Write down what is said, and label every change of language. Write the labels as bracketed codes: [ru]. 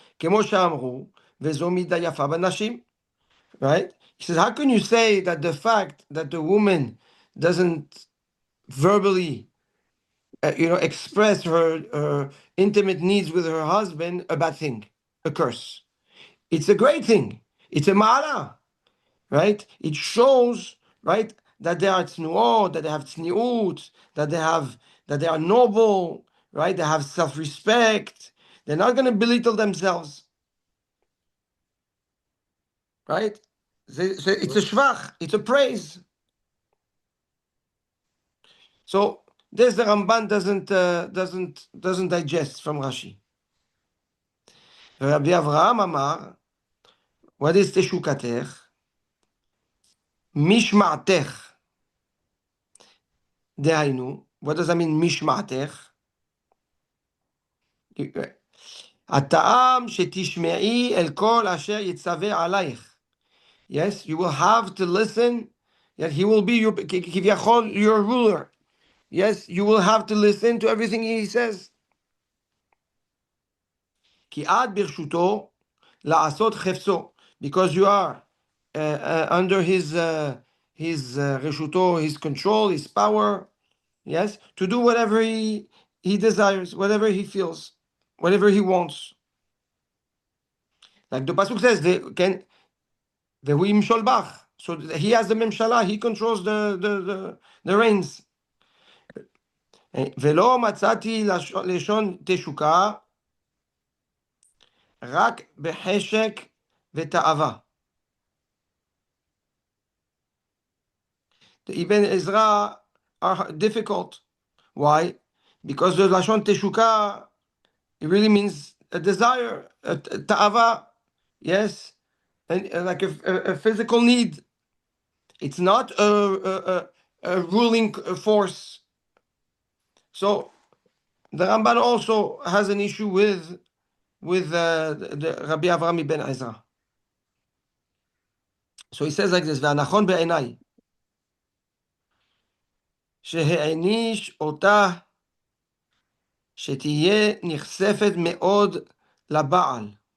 [he] כמו שאמרו, וזו מידה יפה בנשים. [en] Right? He says, how can you say that the fact that the woman doesn't verbally express her intimate needs with her husband a bad thing, a curse? It's a great thing. It's a ma'ala, right? It shows, right, that they are tznuot, that they have tzniut, that they are noble, right? They have self-respect. They're not going to belittle themselves, right? So it's a shvach, it's a praise. So this the Ramban doesn't digest from Rashi. Rabbi Avraham Amar, what is teshukatech? Mishma'tech. Dehainu. What does that mean, mishma'tech? [he] הטעם שתשמעי אל כל אשר יצווה עלייך. [en] Yes, you will have to listen. Yes, he will be your ruler. Yes, you will have to listen to everything he says. [he] כי את ברשותו לעשות חפצו, [en] because you are under his רשותו, his control, his power, yes, to do whatever he desires, whatever he feels, whatever he wants. Like the pasuk says, [he] והוא ימשול בך. [en] So he has the memshala, he controls the reins. [he] ולא מצאתי לשון תשוקה, רק בחשק ותאווה. [en] the Ibn Ezra are difficult. Why? Because the Lashon Teshuka, it really means a desire, a ta'ava, yes, and like a physical need. It's not a ruling force. So the Ramban also has an issue with the Rabbi Avraham ibn Ezra. [he] So he says like this, והנכון בעיניי, שהעניש אותה שתהיה נחשפת מאוד לבעל.